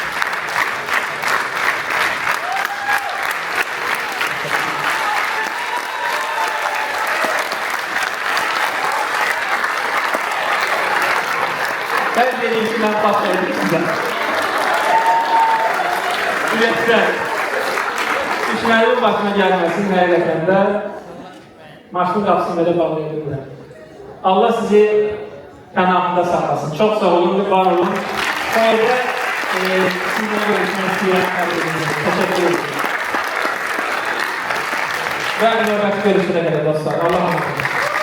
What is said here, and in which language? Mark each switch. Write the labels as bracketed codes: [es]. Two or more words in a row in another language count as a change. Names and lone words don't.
[tr] Ben dediğim için ben başlayayım size. Üretken. [az] Düşmənin başına gəlməsin həqiqətən də maşının qapısını belə bağlayabilirlər. [tr] Allah sizi kanalında saklasın. Çok sağ olun, var olun. Sonra sizinle görüşmek istiyorum. Teşekkür ederim. Ve nöbet görüşüne kadar dostlar. Allah'a emanet olun.